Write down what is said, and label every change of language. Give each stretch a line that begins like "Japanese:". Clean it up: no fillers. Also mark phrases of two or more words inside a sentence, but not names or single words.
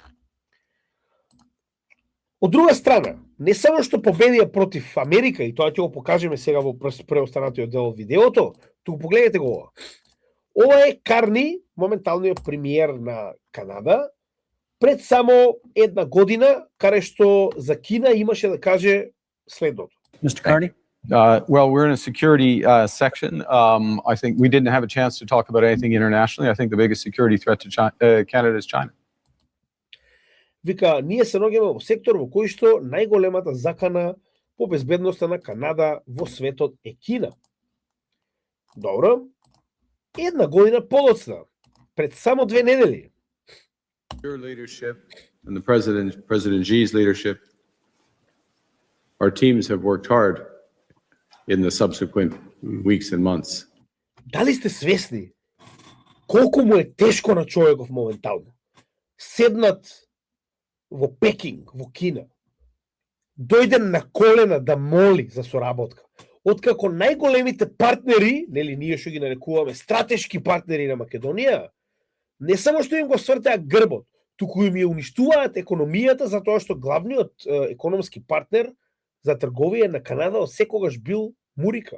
Macedonian: Од друга страна, не само што победија против Америка, и тоа ќе го покажеме сега во преостанатиот дел од видеото, туку погледнете го ова. Ова е Карни, моменталниот премиер на Канада, пред само една година, каде што за Кина имаше да каже следното.
English: Mr. Carney? Well, we're in a security section. I think we didn't have a chance to talk about anything internationally. I think the biggest security threat to Canada is China.
Macedonian: Вика, ние се наоѓаме во сектор во кој што најголемата закана по безбедноста на Канада во светот е Кина. Добро. Една година подоцна, пред само 2 недели.
English: Your leadership and the President Xi's leadership, our teams have worked hard in the subsequent weeks and months.
Macedonian: Дали сте свесни колку му е тешко на човеков моментално? Седнат во Пекинг, во Кина, дојде на колена да моли за соработка. Откако најголемите партнери, нели ние што ги нарекуваме стратешки партнери на Македонија, не само што им го свртеа грбот, туку им ја уништуваат економијата, затоа што главниот економски партнер за трговија на Канада од секогаш бил Мурика.